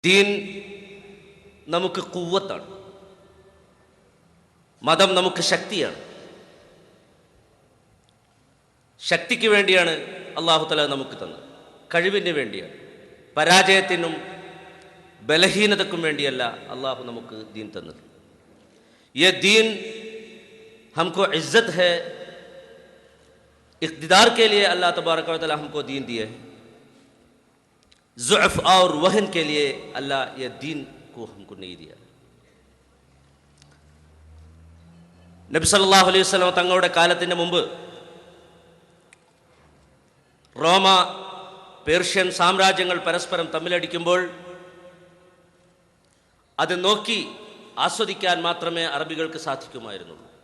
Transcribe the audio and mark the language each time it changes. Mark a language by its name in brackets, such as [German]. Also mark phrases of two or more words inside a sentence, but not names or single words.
[Malayalam] ദീൻ നമുക്ക് ഖുവ്വത്താണ്, മതം നമുക്ക് ശക്തിയാണ്. ശക്തിക്ക് വേണ്ടിയാണ് [Arabic] الله تعالى [Malayalam] നമുക്ക് തന്നത്, കഴിവിന് വേണ്ടിയാണ്. പരാജയത്തിനും ബലഹീനതക്കും വേണ്ടിയല്ല അല്ലാഹു നമുക്ക് ദീൻ തന്നത്. [Hindi] ये दीन हमको इज्जत है, इक़्तिदार के लिए [Arabic] الله تبارك وتعالى [Hindi] हमको दीन दिए है. ज़ुअफ़ और वहन के लिए अल्लाह ये दीन को हमको नहीं दिया. [Malayalam] നബി [Arabic] صلى الله عليه وسلم [Malayalam] തങ്ങളുടെ കാലത്തിന് മുമ്പ് റോമ പേർഷ്യൻ സാമ്രാജ്യങ്ങൾ പരസ്പരം തമ്മിലടിക്കുമ്പോൾ അത് നോക്കി ആസ്വദിക്കാൻ മാത്രമേ അറബികൾക്ക് സാധിക്കുമായിരുന്നുള്ളൂ.